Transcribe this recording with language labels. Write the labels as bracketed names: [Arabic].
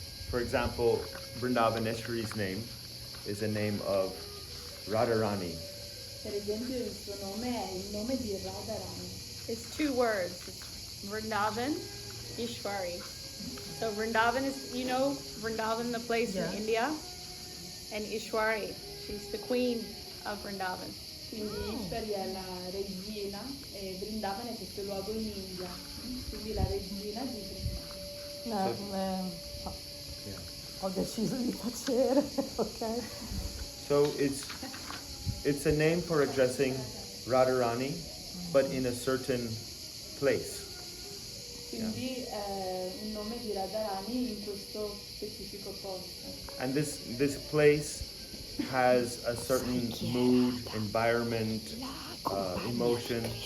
[English] For example, Vrindavaneshwari's name is a name of Radharani. [Italian] Per esempio il suo nome è il nome di Radharani. [English] It's two words. It's Vrindavan, Ishwari. So Vrindavan is, you know, Vrindavan, the place in India, and Ishwari, she's the queen of Vrindavan. [Italian] Quindi Ishwari è la regina e Vrindavan è questo luogo in India. Quindi la regina di Vrindavan. Ho deciso di tacere, ok? [English] So it's a name for addressing Radharani, but in a certain place. [Italian] Quindi è un nome di Radharani in questo specifico posto. [English] And this place has a certain mood, environment, emotion.